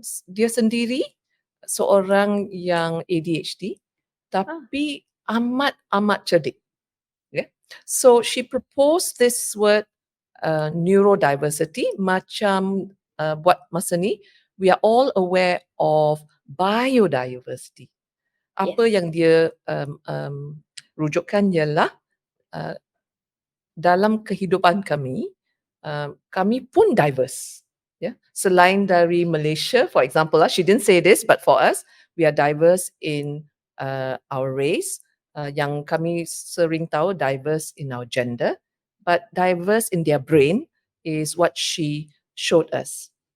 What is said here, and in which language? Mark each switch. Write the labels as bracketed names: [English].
[Malay] Dia sendiri seorang yang ADHD tapi amat cerdik. [English] Yeah. So she proposed this word neurodiversity [Malay] macam buat masa ni [English] we are all aware of biodiversity. [Malay] Apa yang dia rujukkan ialah dalam kehidupan kami, kami pun diverse. [English] Yeah. [Malay] Selain dari Malaysia, [English] for example, she didn't say this, but for us, we are diverse in our race. [Malay] Yang kami sering tahu [English] diverse in our gender, but diverse in their brain is what she showed us.